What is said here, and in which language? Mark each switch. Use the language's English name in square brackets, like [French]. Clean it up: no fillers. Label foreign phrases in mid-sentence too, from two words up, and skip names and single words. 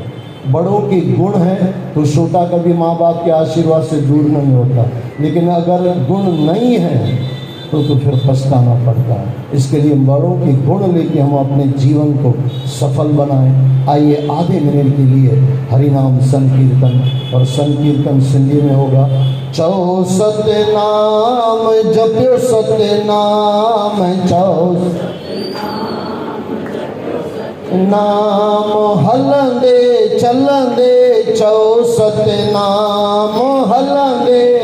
[Hindi] बड़ों के गुण हैं तो छोटा कभी माँ बाप के आशीर्वाद से दूर नहीं होता, लेकिन अगर गुण नहीं है तो फिर पछताना पड़ता है। इसके लिए बड़ों के गुण लेके हम अपने जीवन को सफल बनाएं। आइए आधे मिनट के लिए हरिनाम संकीर्तन, और संकीर्तन सिंधी में होगा। [Sindhi] चौ सतनाम जप्यो सतनाम, चौ नाम हलंदे चलंदे, चौ सतनाम हलंदे,